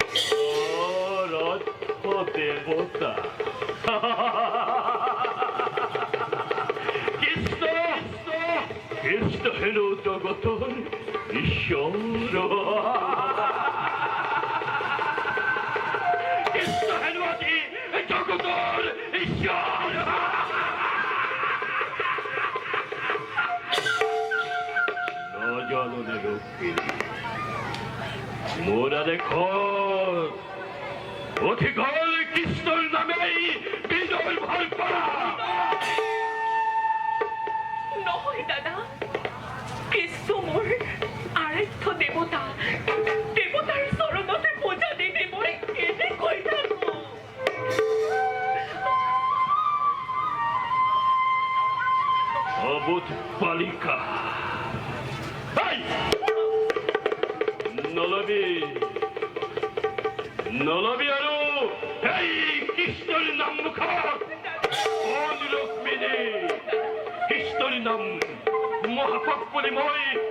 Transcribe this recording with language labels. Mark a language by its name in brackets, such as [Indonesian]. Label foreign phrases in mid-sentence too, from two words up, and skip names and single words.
[Assamese] দেৱতা কৃষ্ণ হেনো জগতৰ ঈশ্বৰ কৃষ্ণ হেনো আজি জগতৰ ঈশ্বৰ নজাননে ৰুক্মিণী মোরা দেখো অধিকল কৃষ্ণর নামেই বিজয় ভর করা নহয় দাদা কৃষ্ণ মোৰ আৰাধ্য দেৱতা দেৱতাৰ চৰণতে পূজা দি মই এনেকৈ থাকো অবুধ বালিকা নলবি আৰু এই কৃষ্ণৰ নাম মুখত ৰুক্মিণী কৃষ্ণৰ নাম মহাপাপ বুলি মই